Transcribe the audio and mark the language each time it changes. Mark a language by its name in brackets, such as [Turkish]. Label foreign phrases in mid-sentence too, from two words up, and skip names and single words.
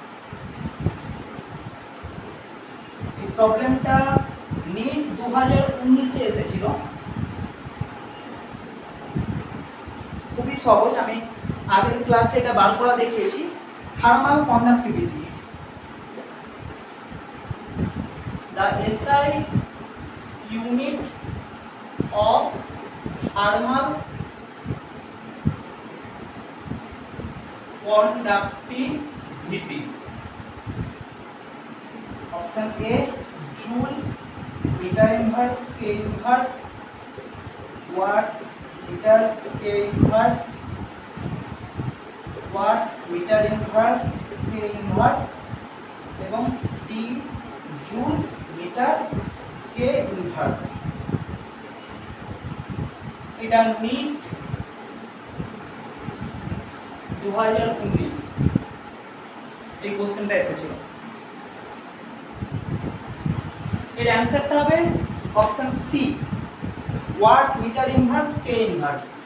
[Bangla] এই প্রবলেমটা নিট 2019-এ এসেছিল, খুবই সহজ। আমি আগের ক্লাসে এটা বার করা দেখিয়েছি। [English] thermal conductivity, the SI unit of thermal conductivity. Option A joule, meter inverse, K inverse, watt, meter, K inverse, watt, meter inverse, K inverse, এবং D joule, meter, K inverse। [Bangla] এটা নিট 2019 এই কোশ্চেনটা এসেছিল। এর অ্যান্সারটা হবে [English] option C, watt, meter inverse, K inverse.